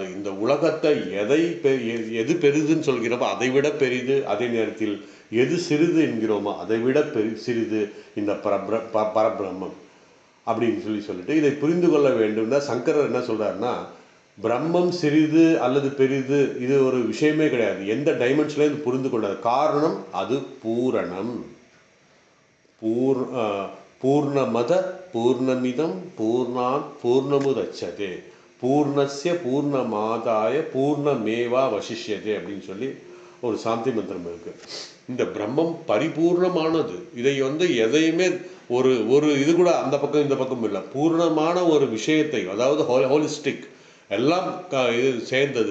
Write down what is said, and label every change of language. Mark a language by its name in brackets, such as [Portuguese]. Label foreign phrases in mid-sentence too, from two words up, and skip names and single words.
[Tamil] இந்த உலகத்தை எது பெரிதுன்னு சொல்கிறோமோ அதை விட பெரிது, அதே நேரத்தில் எது சிறிது என்கிறோமோ அதை விட சிறிது இந்த பரபிரம்மம் அப்படின்னு சொல்லிட்டு இதை புரிந்து கொள்ள வேண்டும்னா சங்கரர் என்ன சொல்றாருன்னா, பிரம்மம் சிறிது அல்லது பெரிது இது ஒரு விஷயமே கிடையாது. எந்த டைமென்ஷன்ல இது புரிந்து கொண்டாது. காரணம் அது பூரணம். [Sanskrit] पूर्णमद पूर्णमिदं पूर्णात् पूर्णमुदच्यते पूर्णस्य पूर्णमादाय पूर्णमेवा वशिष्यते [Tamil] அப்படின்னு சொல்லி ஒரு சாந்தி மந்திரம் இருக்கு. இந்த பிரம்மம் பரிபூர்ணமானது. இதை எதையுமே ஒரு இது கூட அந்த பக்கம் இந்த பக்கம் இல்லை. பூர்ணமான ஒரு விஷயத்தை, அதாவது ஹோலிஸ்டிக் எல்லாம் இது சேர்ந்தது.